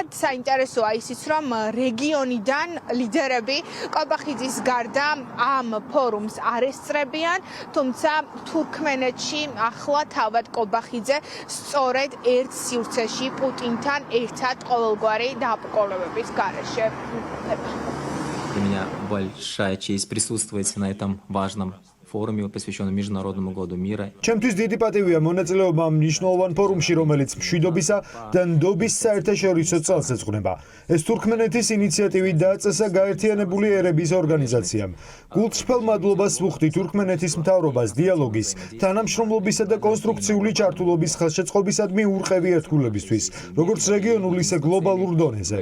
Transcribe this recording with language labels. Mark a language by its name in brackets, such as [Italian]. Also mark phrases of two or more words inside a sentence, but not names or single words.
[Georgian] საინტერესოა ისიც, რომ რეგიონიდან ლიდერები კობახიძის გარდა ამ ფორუმს არ ესწრებიან, თუმცა თურქმენეთში ახლა თავად კობახიძე სწორედ ერთ სივრცეში პუტინთან ერთად ყოველგვარი დაბრკოლებების გარეშე იქნება. [Russian] Для меня большая честь присутствовать на этом важном форуме, посвященном Международному году мира. [Georgian] ჩემთვის დიდი პატივია მონაწილეობა მნიშვნელოვან ფორუმში, რომელიც მშვიდობისა და ნდობის საერთაშორისო წელს ეძღვნება. ეს თურქმენეთის ინიციატივით დააწესა გაერთიანებული ერების ორგანიზაციამ. გულწრფელ მადლობას ვუხდი თურქმენეთის მთავრობას დიალოგის, თანამშრომლობისა და კონსტრუქციული ჩართულობის ხელშეწყობისადმი ურყევი ერთგულებისთვის, როგორც რეგიონულ, ისე გლობალურ დონეზე.